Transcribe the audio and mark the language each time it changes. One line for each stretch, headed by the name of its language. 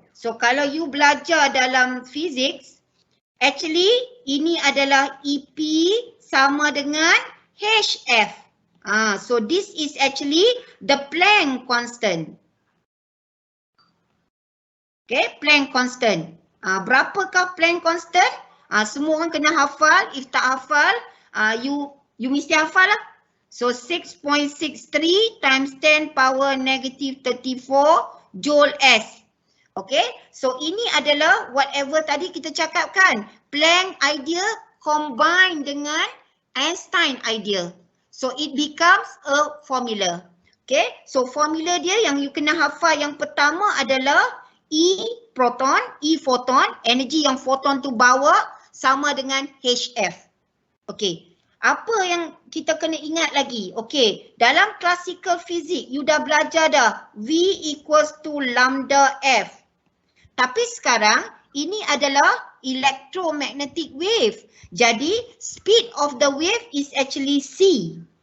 Malay: So kalau you belajar dalam physics, actually ini adalah EP sama dengan HF.
English: So this is actually the Planck constant. Okay, Planck constant.
Malay: Berapakah
English: Planck constant?
Malay: Semua orang kena hafal. If tak hafal, you mesti hafal lah.
English: So 6.63 times 10 power negative 34 Joule S.
Malay: Okay, so ini adalah whatever tadi kita cakapkan.
English: Planck idea combine dengan Einstein idea. So it becomes a formula.
Malay: Okay, so formula dia yang you kena hafal yang pertama adalah E photon, energi yang photon tu bawa sama dengan HF. Okay, apa yang kita kena ingat lagi? Okay, dalam classical physics you dah belajar dah
English: V equals to lambda F.
Malay: Tapi sekarang ini adalah electromagnetic wave.
English: Jadi speed of the wave is actually C.